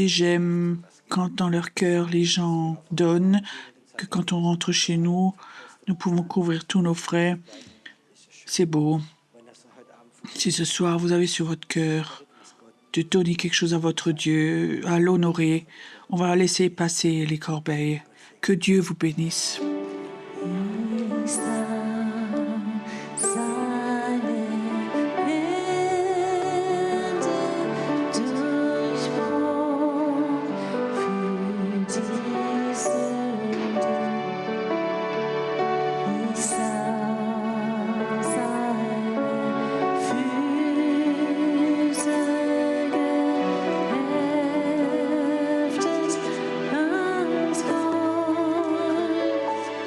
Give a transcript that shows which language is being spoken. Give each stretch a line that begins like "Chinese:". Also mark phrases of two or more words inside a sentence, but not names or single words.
French: J'aime quand dans leur cœur les gens donnent, que quand on rentre chez nous, nous pouvons couvrir tous nos frais. C'est beau. Si ce soir vous avez sur votre cœur de donner quelque chose à votre Dieu, à l'honorer, on va laisser passer les corbeilles. Que Dieu vous bénisse.
German: ist da seine Hände durchbohren für die Sünde. Ich sah seine Füße geheftet ans Kreuz.